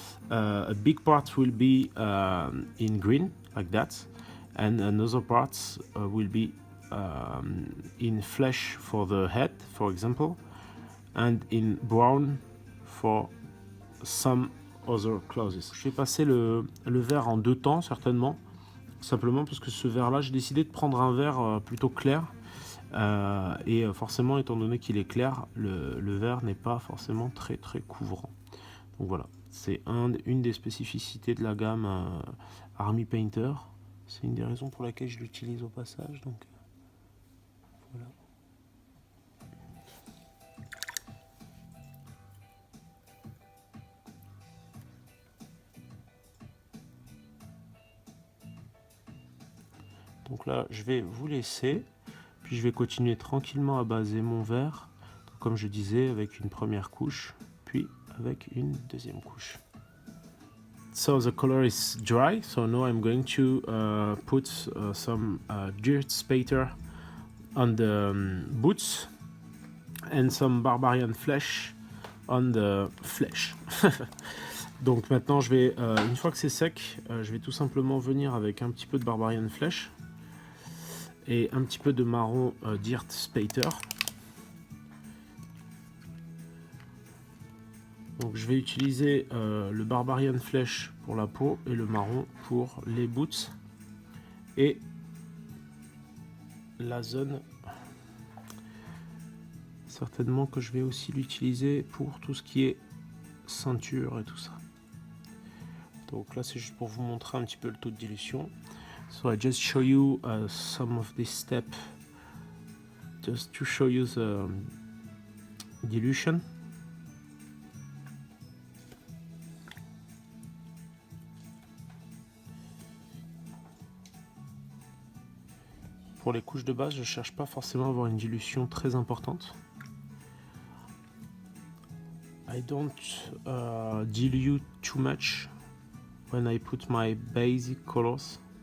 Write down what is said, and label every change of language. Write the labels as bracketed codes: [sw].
[en] A big part will be in green, like that, and another part will be in flesh for the head, for example, and in brown for some other clothes. [fr] Je vais passer le vert en deux temps, certainement, simplement parce que ce vert-là, j'ai décidé de prendre un vert plutôt clair. Et forcément, étant donné qu'il est clair, le vert n'est pas forcément très couvrant. Donc voilà, c'est une des spécificités de la gamme Army Painter. C'est une des raisons pour laquelle je l'utilise au passage. Donc voilà. Donc là, je vais vous laisser. Puis je vais continuer tranquillement à baser mon vert, comme je disais, avec une première couche, puis avec une deuxième couche. [en] So the color is dry, so now I'm going to put some dirt spatter on the boots and some barbarian flesh on the flesh. [fr] Donc maintenant, je vais, une fois que c'est sec, je vais tout simplement venir avec un petit peu de barbarian flesh et un petit peu de marron dirt spatter. Donc je vais utiliser le barbarian flesh pour la peau et le marron pour les boots et la zone. Certainement que je vais aussi l'utiliser pour tout ce qui est ceinture et tout ça. Donc là c'est juste pour vous montrer un petit peu le taux de dilution. [en] So I just show you some of this step just to show you the dilution. [fr] Pour les couches de base, je cherche pas forcément à avoir une dilution très importante. [en] I don't dilute too much when I put my basic colors.